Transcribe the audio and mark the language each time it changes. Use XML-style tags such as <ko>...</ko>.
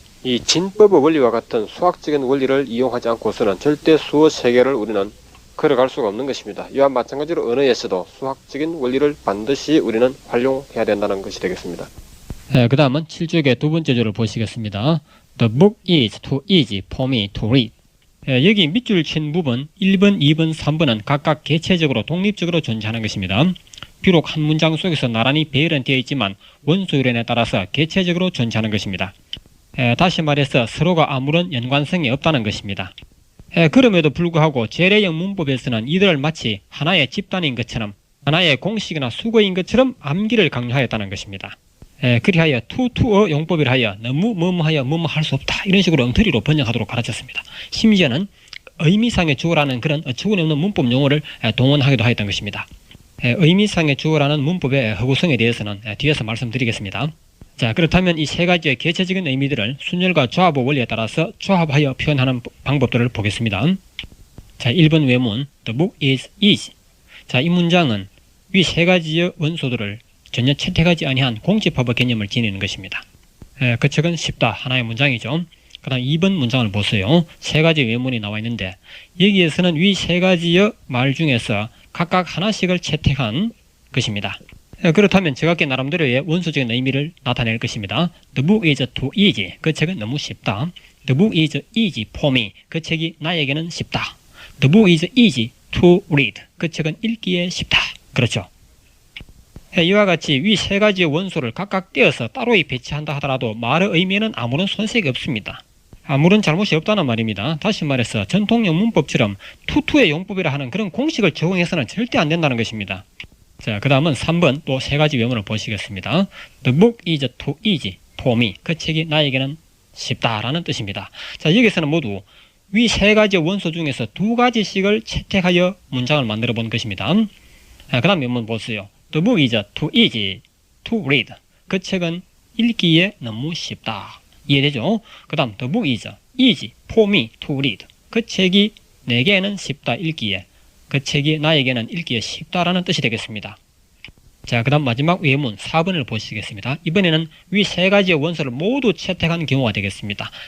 <ko>이 진법의 원리와 같은 수학적인 원리를 이용하지 않고서는 절대 수어 세계를 우리는 걸어갈 수가 없는 것입니다. 이와 마찬가지로 언어에서도 수학적인 원리를 반드시 우리는 활용해야 된다는 것이 되겠습니다. 그 다음은 7쪽의 두 번째 줄을 보시겠습니다.</ko> <en>The book is too easy for me to read.</en> <ko>여기 밑줄 친 부분 1번, 2번, 3번은 각각 개체적으로 독립적으로 존재하는 것입니다. 비록 한 문장 속에서 나란히 배열은 되어 있지만 원소 이론에 따라서 개체적으로 존재하는 것입니다. 다시 말해서 서로가 아무런 연관성이 없다는 것입니다. 그럼에도 불구하고 재래형 문법에서는 이들을 마치 하나의 집단인 것처럼, 하나의 공식이나 수거인 것처럼 암기를 강요하였다는 것입니다. 그리하여 투투어 용법이라 하여 너무 뭐뭐하여 뭐뭐할 수 없다, 이런 식으로 엉터리로 번역하도록 가르쳤습니다. 심지어는 의미상의 주어라는 그런 어처구니 없는 문법 용어를 동원하기도 하였던 것입니다. 의미상의 주어라는 문법의 허구성에 대해서는 뒤에서 말씀드리겠습니다. 자, 그렇다면 이 세 가지의 개체적인 의미들을 순열과 조합의 원리에 따라서 조합하여 표현하는 방법들을 보겠습니다. 자, 1번 외문</ko> <en>The book is easy.</en> <ko>자, 이 문장은 위 세 가지의 원소들을 전혀 채택하지 아니한 공집합의 개념을 지니는 것입니다. 그 책은 쉽다, 하나의 문장이죠. 그 다음 2번 문장을 보세요. 세 가지 외문이 나와 있는데 여기에서는 위 세 가지의 말 중에서 각각 하나씩을 채택한 것입니다. 그렇다면 제각기 나름대로의 원소적인 의미를 나타낼 것입니다.</ko> <en>The book is too easy.</en> <ko>그 책은 너무 쉽다.</ko> <en>The book is easy for me.</en> <ko>그 책이 나에게는 쉽다.</ko> <en>The book is easy to read.</en> <ko>그 책은 읽기에 쉽다. 그렇죠. 이와 같이 위 세 가지의 원소를 각각 떼어서 따로 배치한다 하더라도 말의 의미에는 아무런 손색이 없습니다. 아무런 잘못이 없다는 말입니다. 다시 말해서 전통용 문법처럼 투투의 용법이라 하는 그런 공식을 적용해서는 절대 안 된다는 것입니다. 자, 그 다음은 3번 또 세 가지 외문을 보시겠습니다.</ko> <en>The book is too easy for me.</en> <ko>그 책이 나에게는 쉽다라는 뜻입니다. 자, 여기서는 모두 위 세 가지의 원소 중에서 두 가지씩을 채택하여 문장을 만들어 본 것입니다. 그 다음 외문 보세요.</ko> <en>The book is too easy to read.</en> <ko>그 책은 읽기에 너무 쉽다. 이해되죠? 그 다음</ko> <en>The book is easy for me to read.</en> <ko>그 책이 내게는 쉽다 읽기에. 그 책이 나에게는 읽기에 쉽다라는 뜻이 되겠습니다. 자, 그 다음 마지막 외문 4번을 보시겠습니다. 이번에는 위 세 가지의 원소를 모두 채택한 경우가 되겠습니다.</ko>